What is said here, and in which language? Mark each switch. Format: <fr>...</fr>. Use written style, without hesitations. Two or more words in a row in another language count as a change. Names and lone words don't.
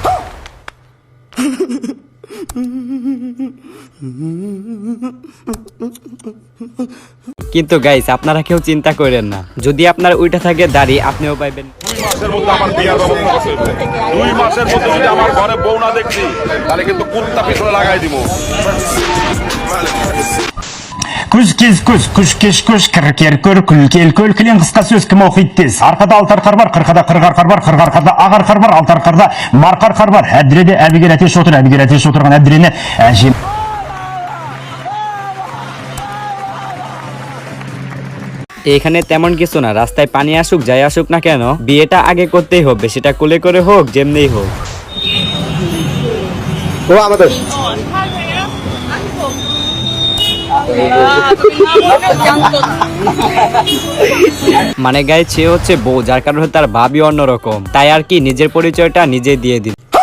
<bn>কিন্তু গাইস আপনারা কেউ চিন্তা করেন না, যদি আপনার উইটা থাকে দাড়ি আপনিও পাইবেন। 2 মাসের মধ্যে আমার বিয়ার ব্যবস্থা করতে হবে। 2 মাসের মধ্যে যদি আমার ঘরে বউ না দেখছি তাহলে কিন্তু কুত্তা পিছনে লাগাই দিব।</bn> <kk>Күш кіркер көр күлкел көлкілен қысқа сөз кім оқиды тез. Арқада алты арқар бар, қырқада қырық арқар бар, қырық арқарда ақ арқар бар, алты арқарда марқа арқар бар. Әбдіреде әбігер әтеш отыр, әбігер әтеш отырған әбдірені әжем.</kk> <bn>এখানে তেমন কিছু না, রাস্তায় পানি আসুক যাই আসুক না কেন, বিয়েটা আগে করতেই হবে, সেটা কোলে করে হোক যেমনিই হোক। ও আমাদের মানে গায়ে সে হচ্ছে বউ, যার কারণে তার ভাবি অন্যরকম, তাই আর কি নিজের পরিচয়টা নিজে দিয়ে দিল।</bn>